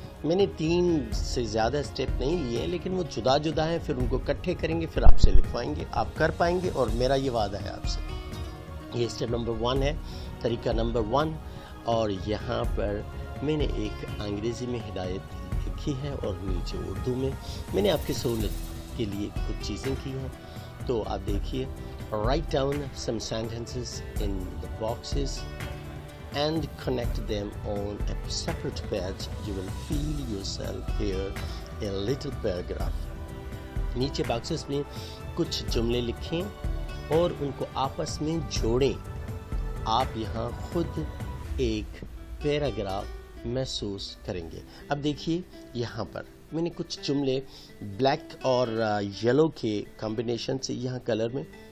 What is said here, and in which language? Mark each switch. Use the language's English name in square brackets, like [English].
[Urdu] میں نے 3 سے زیادہ اسٹیپ نہیں لیے ہیں، لیکن وہ جدا جدا ہیں، پھر ان کو اکٹھے کریں گے، پھر آپ سے لکھوائیں گے، آپ کر پائیں گے، اور میرا یہ وعدہ ہے آپ سے۔ یہ اسٹیپ نمبر 1 ہے، طریقہ نمبر 1، اور یہاں پر میں نے ایک انگریزی میں ہدایت لکھی ہے اور نیچے اردو میں نے آپ کی سہولت کے لیے کچھ چیزیں کی ہیں، تو آپ دیکھیے۔ [English] Write down some sentences in the boxes and connect them on a separate page. You will feel yourself here a little paragraph. [Urdu] نیچے باکسز میں کچھ جملے لکھیں اور ان کو آپس میں جوڑیں۔ آپ یہاں خود ایک پیراگراف محسوس کریں گے۔ اب دیکھیے یہاں پر میں نے کچھ جملے بلیک اور یلو کے کمبینیشن سے یہاں کلر میں